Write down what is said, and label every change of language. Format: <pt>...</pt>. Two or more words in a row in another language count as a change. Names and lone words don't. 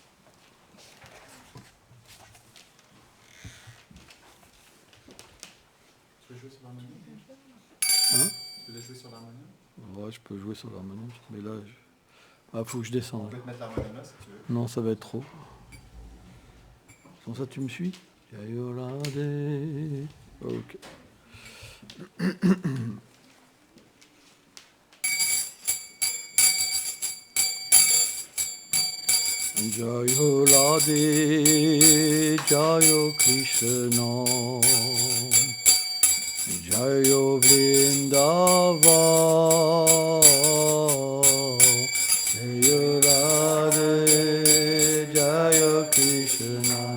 <fr>Tu veux jouer sur l'harmonium? Tu veux jouer sur l'harmonium? Ouais, je peux jouer sur l'harmonium, mais là, faut que je descende. On peut te mettre l'harmonium là si tu veux. Non, ça va être trop. Comme ça, tu me suis? Ok.</fr> <hi>जय राधे, जय कृष्ण, जय वृन्दावन, जय राधे, जय कृष्ण,</hi>